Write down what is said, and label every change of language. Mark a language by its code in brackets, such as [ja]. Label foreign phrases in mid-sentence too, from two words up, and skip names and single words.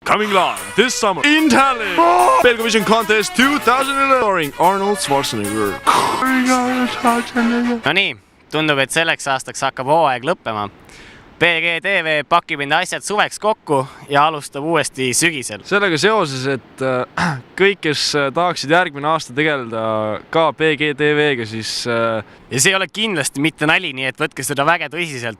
[en] Coming live this summer in Tallinn. Belgavision Contest 2011 starring Arnold Schwarzenegger. [et] No nii, tundub, et selleks aastaks hakkab hooaeg lõppema. PGTV pakib enda asjad suveks kokku ja alustab uuesti sügisel. Sellega seoses, et kõik, kes tahaksid järgmine aasta tegeleda ka PGTV-ga, siis... Ja see ei ole kindlasti mitte nali, nii et võtke seda väga tõsiselt.